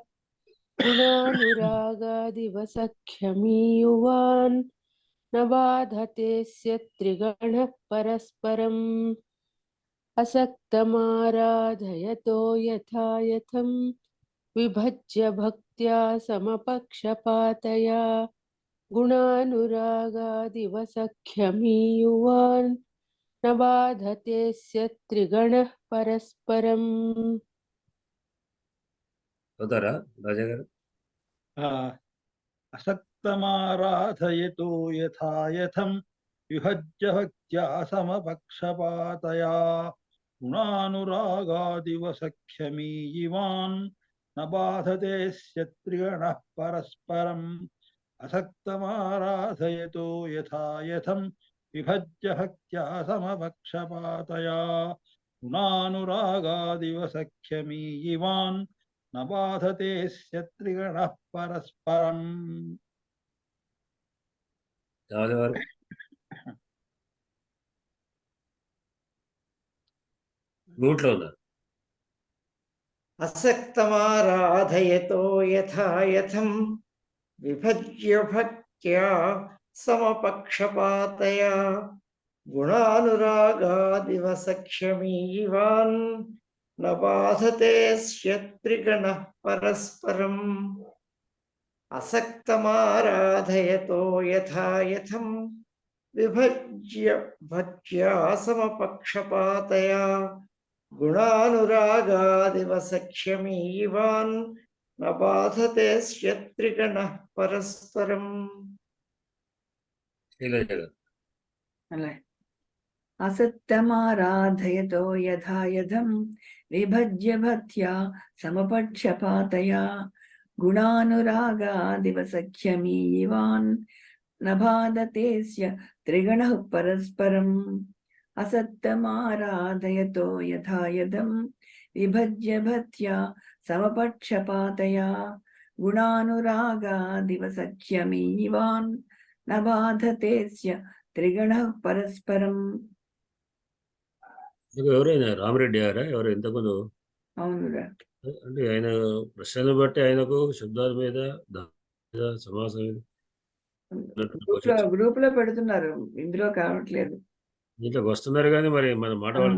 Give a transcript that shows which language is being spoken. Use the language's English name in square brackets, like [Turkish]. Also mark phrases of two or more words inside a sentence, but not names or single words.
[Sanskrit] गुणानुरागादिवसख्यमीयुवान् न बाधतेस्य त्रिगणः परस्परम् असक्तमाराधयतो यथा यथं विभज्य भक्त्या समपक्षपातया गुणानुरागादिवसख्यमीयुवान् न बाधतेस्य त्रिगणः परस्परम् [Telugu] చదువుతారా రాజా గారు? [Sanskrit] असक्तमाराधयतो यथा यथं विभज्य भक्त्या समपक्षपातया गुणानुरागादिवसख्यमीयुवान् न बाधतेस्य त्रिगणः परस्परम् असक्तमाराधयतो यथा यथं विभज्य भक्त्या समपक्षपातया गुणानुरागादिवसख्यमीयुवान् न बाधतेस्य त्रिगणः परस्परम् [Telugu] రాజా గారు మ్యూట్లో ఉన్నారు. [Sanskrit] असक्तमाराधयतो यथा यथं विभज्य भक्त्या समपक्षपातया गुणानुरागादिवसख्यमीवान् न बाधतेस्य त्रिगणः परस्परम् असक्तमाराधयतो यथा यथं विभज्य भक्त्या समपक्षपातया गुणानुरागादिवसख्यमीवान् न बाधतेस्य त्रिगणः परस्परम् [Telugu] శైలజ గారు [Sanskrit] అలాగే असक्तमाराधयतो यथा यथं विभज्य भक्त्या समपक्षपातया गुणानुरागादिवसख्यमीवान् न बाधतेस्य त्रिगणः परस्परम् असक्तमाराधयतो यथा यथं विभज्य भक्त्या समपक्षपातया गुणानुरागादिवसख्यमीवान् न बाधतेस्य त्रिगणः परस्परम् [Telugu] ఎవరైనా రామరెడ్డి గారా ఎవరు ఇంతకుముందు? అవునురా అంటే ఆయన ప్రశ్నలు బట్టి ఆయనకు శబ్దాల మీద సమాసం మీద గ్రూప్ లో పెడుతున్నారు, ఇందులో కావట్లేదు. దీంట్లోకి వస్తున్నారు కానీ మరి మన మాట వాళ్ళు